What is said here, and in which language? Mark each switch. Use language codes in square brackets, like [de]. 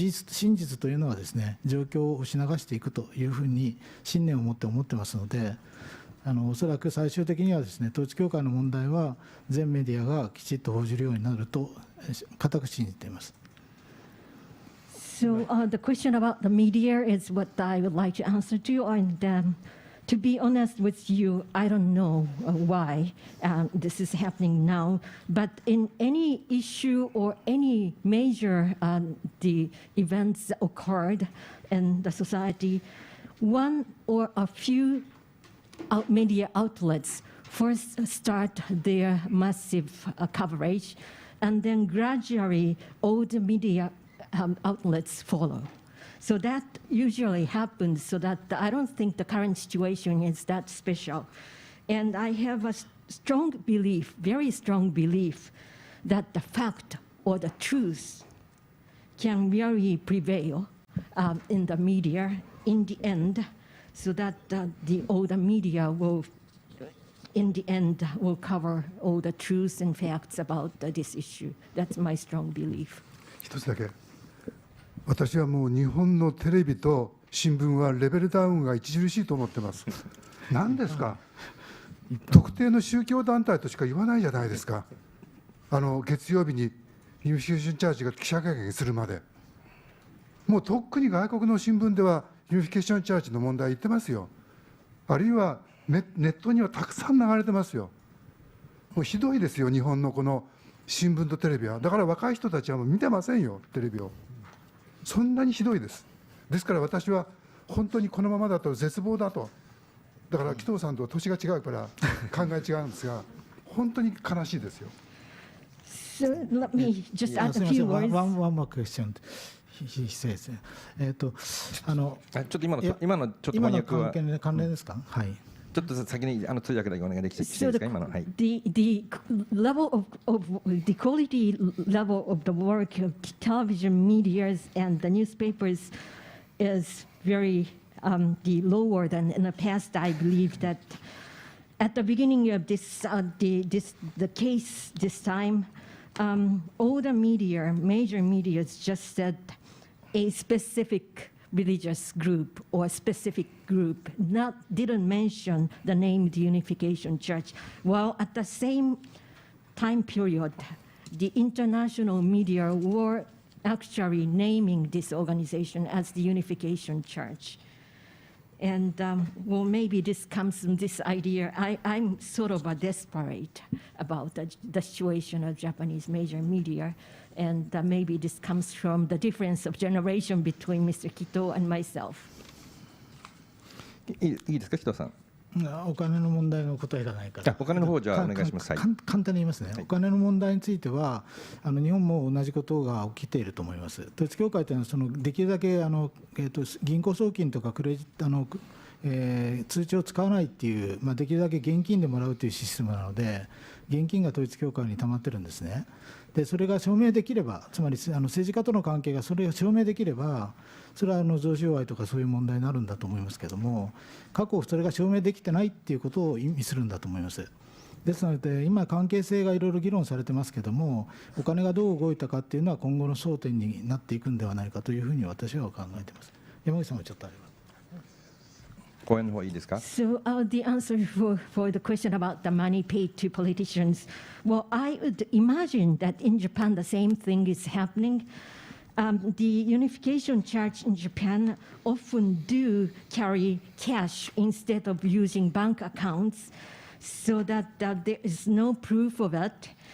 [ja] 真実というのはですね、状況を押し流していくというふうに信念を持ってますので、おそらく最終的にはですね、統一教会の問題は全メディアがきちっと報じるようになると固く信じています。 [en] So the question about the media is what I would like to answer to, and to be honest with you, I don't know why this is happening now. But in any issue or any major the events occurred in the society, one or a few media outlets first start their massive coverage, and then gradually all the media outlets follow. So that usually happens, so that I don't think the current situation is that special. And I have a strong belief, very strong belief, that the fact or the truth can really prevail in the media in the end, so that all the media will, in the end, will cover all the truths and facts about this issue. That's my strong belief. [ja] 一つだけ。私はもう日本のテレビと新聞はレベルダウンが著しいと思ってます。何ですか、特定の宗教団体としか言わないじゃないですか。月曜日にユニフィケーションチャーチが記者会見するまで、もうとっくに外国の新聞ではユニフィケーションチャーチの問題言ってますよ。あるいはネットにはたくさん流れてますよ。もうひどいですよ、日本のこの新聞とテレビは。だから若い人たちはもう見てませんよ、テレビを。そんなにひどいです。ですから私は本当にこのままだと絶望だと。だから紀藤さんと年が違うから考え違うんですが、本当に悲しいですよ。 [en] So let me just add a few words. One more question. He says. [ja] ちょっと今のちょっと翻訳は関連ですか。はい。ちょっと先に通訳だけお願いできていいですか、今の。はい。 [en] The level of the quality level of the work of television medias and the newspapers is very the lower than in the past. I believe that at the beginning of this the case this time, all the media, major media, just said a specific religious group or specific group, didn't mention the name the Unification Church. While at the same time period, the international media were actually naming this organization as the Unification Church. And well, maybe this comes from this idea. I'm sort of desperate about the situation of Japanese major media. And maybe this comes from the difference of generation between Mr. Kito and myself. [ja] いいですか、紀藤さん。お金の問題の答えがないから。お金の方じゃあお願いします。簡単に言いますね。お金の問題については日本も同じことが起きていると思います。統一教会というのはできるだけ銀行送金とか通帳を使わないっていう、できるだけ現金でもらうというシステムなので、現金が統一教会に溜まってるんですね。でそれが証明できれば、つまり政治家との関係がそれを証明できれば、それは贈収賄とかそういう問題になるんだと思いますけれども、過去、それが証明できてないっていうことを意味するんだと思います。ですので、今、関係性がいろいろ議論されてますけれども、お金がどう動いたかっていうのは、今後の争点になっていくんではないかというふうに私は考えています。山口さんもちょっとあれば。 [en] So the answer for the question about the money paid to politicians, well, I would imagine that in Japan the same thing is happening. The Unification Church in Japan often do carry cash instead of using bank accounts, so that there is no proof of it.